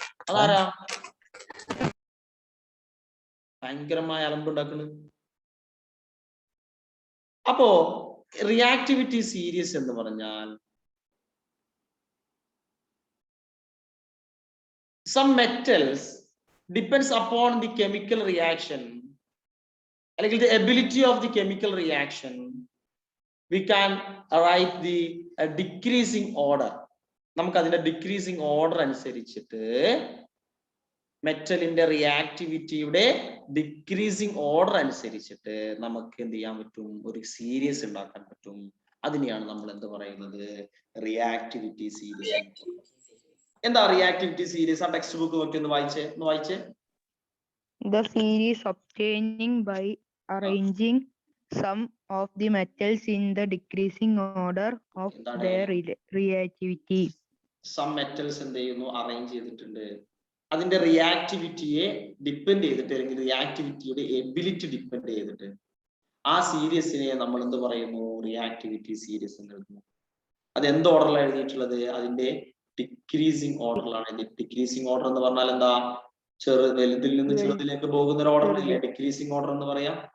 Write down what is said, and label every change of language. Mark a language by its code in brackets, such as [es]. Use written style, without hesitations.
[ml] അതാരാ ഭയങ്കരമായ അലമ്പുണ്ടാക്കുന്നത്? അപ്പോ റിയാക്ടിവിറ്റി സീരീസ് എന്ന് പറഞ്ഞാൽ [en] some metals depends upon the chemical reaction, [ml] അല്ലെങ്കിൽ [en] the ability of the chemical reaction, we can write the decreasing order. [ml] നമുക്ക് അതിന്റെ ഡിക്രീസിങ് ഓർഡർ അനുസരിച്ചിട്ട് മെറ്റലിന്റെ റിയാക്ടിവിറ്റിയുടെ ഡിക്രീസിങ് ഓർഡർ അനുസരിച്ചിട്ട് നമുക്ക് എന്ത് ചെയ്യാൻ പറ്റും? ഒരു സീരീസ് ഉണ്ടാക്കാൻ പറ്റും. അതിനെയാണ് നമ്മൾ എന്ത് പറയുന്നത്? Reactivity series. എന്താ റിയാക്ടിവിറ്റി സീരീസ്? ആ ടെക്സ്റ്റ് ബുക്ക് നോക്കി ഒന്ന് വായിച്ചേ. [en] The series obtaining by arranging some of the metals in the decreasing order of their reactivity. Some metals [ml] എന്ത് ചെയ്യുന്നു? അറേഞ്ച് ചെയ്തിട്ടുണ്ട്. അതിന്റെ റിയാക്ടിവിറ്റിയെ ഡിപ്പെൻഡ് ചെയ്തിട്ട്, അല്ലെങ്കിൽ റിയാക്ടിവിറ്റിയുടെ എബിലിറ്റി ഡിപ്പെൻഡ് ചെയ്തിട്ട് ആ സീരീസിനെ നമ്മൾ എന്ത് പറയുന്നു? റിയാക്ടിവിറ്റി സീരീസ് എന്ന് എഴുതുന്നു. അത് എന്ത് ഓർഡറിലാണ് എഴുതിയിട്ടുള്ളത്? അതിന്റെ ഡിക്രീസിങ് ഓർഡറിലാണ്. ഡിക്രീസിങ് ഓർഡർ എന്ന് പറഞ്ഞാൽ എന്താ? വലുതിൽ നിന്ന് ചെറുതിലേക്ക് പോകുന്ന ഒരു ഓർഡർ ഇല്ലേ ഡിക്രീസിങ് ഓർഡർ എന്ന് പറയാം?